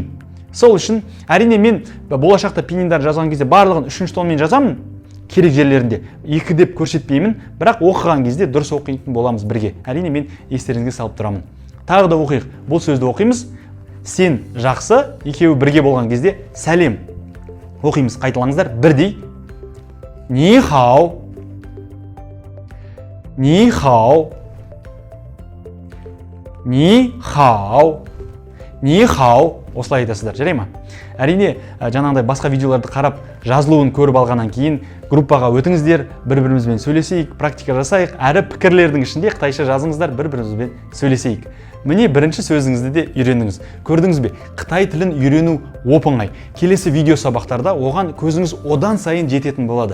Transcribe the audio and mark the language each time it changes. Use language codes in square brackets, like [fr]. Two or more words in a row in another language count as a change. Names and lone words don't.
[kk] Сол үшін, әрине мен болашақта пининдар жазған кезде барлығын 3-ші тонмен жазамын. Керек жерлерінде 2 деп көрсетпеймін, бірақ оқыған кезде дұрыс оқитын боламыз бірге. Әрине мен естеріңізге салып тұрамын. Тағы да оқиық. Бұл сөзді оқимыз. сен жақсы, екеуі бірге болған кезде сәлем. Оқимыз, қайталаңыздар, бірдей. [zh] 你好。你好. 你好. 你好. [kk] Осылай айтасыздар, жарай ма? Әрине, жаңағыдай басқа видеоларды қарап, жазылуын көріп алғаннан кейін группаға өтіңіздер, бір-бірімізбен сөйлесейік, практика жасайық, әрі пікірлердің ішінде қытайша жазыңыздар, бір-бірімізбен сөйлесейік. Міне бірінші сөзіңізді де үйрендіңіз. Көрдіңіз бе? Қытай тілін үйрену оп-оңай. Келесі видео сабақтарда оған көзіңіз одан сайын жететін болады.